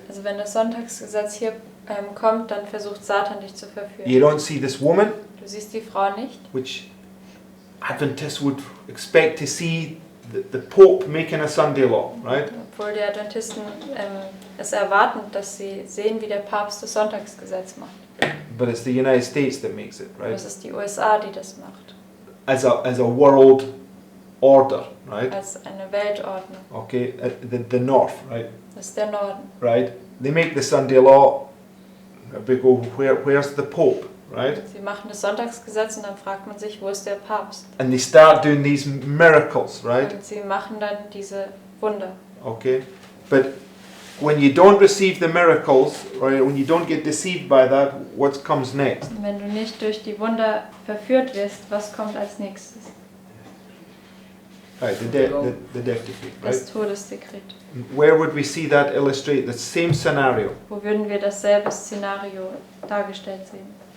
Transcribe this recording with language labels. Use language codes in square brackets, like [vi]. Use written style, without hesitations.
[de] Also wenn das Sonntagsgesetz hier kommt, dann versucht Satan dich zu verführen. [en] You don't see this woman, [de] Du siehst die Frau nicht, [en] which Adventists would expect to see the Pope making a Sunday law, right? [de] obwohl die Adventisten es erwarten, dass sie sehen, wie der Papst das Sonntagsgesetz macht. [en] But it's the United States that makes it, [de] Aber [en] right? [de] es ist die USA, die das macht, [en] As a world order, right? [de] als eine Weltordnung. [en] Okay, the North, right? [de] Das ist der Norden. [en] Right? They make the Sunday law. We go, where's the Pope, right? [de] Sie machen das Sonntagsgesetz und dann fragt man sich, wo ist der Papst? [en] And they start doing these miracles, right? [de] Und sie machen dann diese Wunder. [en] Okay, but when you don't receive the miracles, right? When you don't get deceived by that, what comes next? [de] Und wenn du nicht durch die Wunder verführt wirst, was kommt als nächstes? [en] Right, the death decree, right? [de] Das Todesdekret. [en] Where would we see that illustrate the same scenario? [de] Wo würden wir dasselbe Szenario dargestellt sehen?